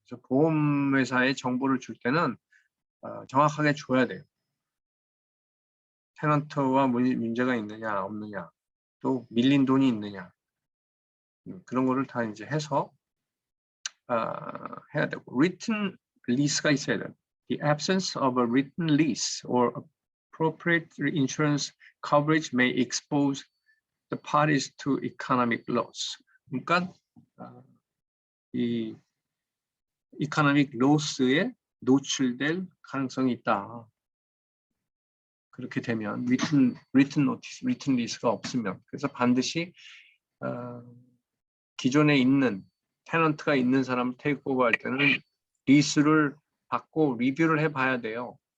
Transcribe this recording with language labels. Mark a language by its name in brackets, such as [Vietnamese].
[Korean] 그래서 보험회사에 정보를 줄 때는 정확하게 줘야 돼요. 테넌트와 문제가 있느냐 없느냐, 또 밀린 돈이 있느냐, 그런 거를 다 이제 해서 해야 되고, written lease가 있어야 돼요. [English] The absence of a written lease or appropriate insurance coverage may expose the parties to economic loss. [Korean] 그러니까 이 economic loss에 노출될 가능성이 있다. 그렇게 되면 written notice, written lease가 없으면, 그래서 반드시 기존에 있는 테넌트가 있는 사람을 테이크오버 할 때는 리스를 받고 리뷰를 해봐야 돼요.